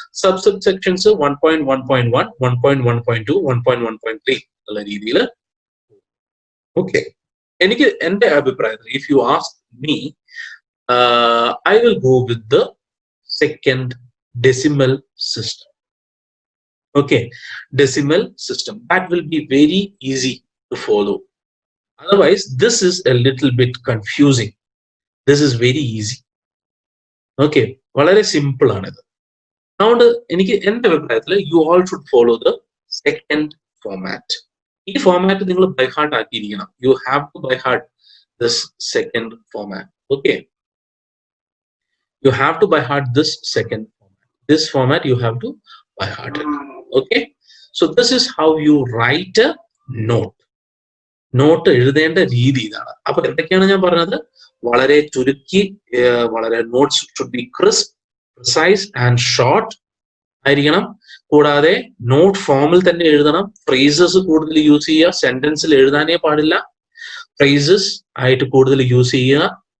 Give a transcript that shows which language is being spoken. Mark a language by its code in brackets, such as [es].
[ml] Sub sections 1.1.1, 1.1.2, 1.1.3 എന്നുള്ള രീതിയിൽ. [en] okay, [ml] എനിക്ക് എന്റെ അഭിപ്രായത്തിൽ [en] If you ask me, I will go with the second decimal system. Okay, decimal system, that will be very easy to follow. Otherwise this is a little bit confusing. This is very easy. [ml] Okay, വളരെ simple ആണിത്. അതുകൊണ്ട് എനിക്ക് എന്റെ അഭിപ്രായത്തിൽ [en] you all should follow the second format. [ml] ഈ format നിങ്ങൾ by heart ആക്കിയിരിക്കണം. [en] You have to by heart this second format. Okay, you have to by heart this second format. This format you have to by heart it. Okay, so this is how you write a note. [ml] Not എഴുതേണ്ട രീതി ഇതാണ്. അപ്പൊ എന്തൊക്കെയാണ് ഞാൻ പറഞ്ഞത്? വളരെ ചുരുക്കി, വളരെ [en] notes should be crisp, precise and short [ml] ആയിരിക്കണം. കൂടാതെ നോട്ട് ഫോമിൽ തന്നെ എഴുതണം. ഫ്രേസസ് കൂടുതൽ യൂസ് ചെയ്യുക. സെന്റൻസിൽ എഴുതാനേ പാടില്ല, ഫ്രേസസ് ആയിട്ട് കൂടുതൽ യൂസ് ചെയ്യുക.